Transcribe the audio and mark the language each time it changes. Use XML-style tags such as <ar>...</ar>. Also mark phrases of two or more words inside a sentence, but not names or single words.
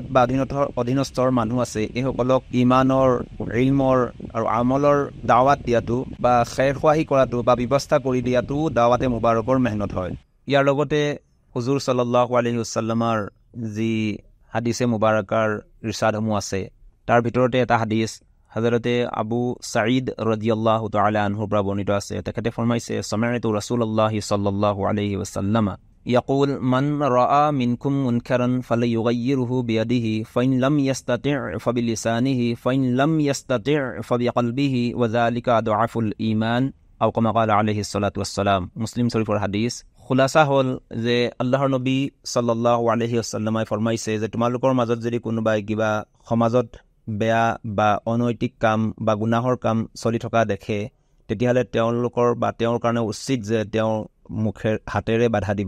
<as>বা অধীনস্থৰ মানুহ আছে এইসকলক ইমানৰ ইলমৰ আৰু আমলৰ দাৱাত দিয়াটো বা খেৰখোৱাহি কৰাটো বা ব্যৱস্থা কৰি দিয়াটো দাৱাতে মুবাৰকৰ মেহনত হয় ইয়াৰ লগতে হুজুৰ</as> <ar>صلى الله عليه وسلم</ar> <as>যি হাদিসে মুবাৰকাৰ ইৰশাদসমূহ আছে তাৰ ভিতৰতে এটা হাদিস হযৰতে আবু সাঈদ</as> <ar>رضي الله تعالى عنه</ar> <as>পৰা বৰ্ণিত আছে তেখেতে ফৰমাইছে</as> <ar>سمعت رسول الله صلى الله عليه وسلم يقول من رأى منكم منكرا فليغيره بيده فإن لم يستطع فبلسانه فإن لم يستطع فبقلبه وذلك أضعف الإيمان أو كما قال عليه الصلاة والسلام মুসলিম শরীফৰ হাদিস</ar> <as>খুলাসা হ'ল যে আল্লাহৰ নবী</as> <ar>صلى الله عليه وسلم</ar> <as>ফৰমাইছে যে তোমালোকৰ মাজত যদি কোনোবাই কিবা সমাজত বেয়া বা অনৈতিক কাম বা গুনাহৰ কাম চলি থকা দেখে তেতিয়াহ'লে তেওঁলোকৰ বা তেওঁৰ কাৰণে উচিত যে তেওঁ হাতেৰে বাধা দিব।</as>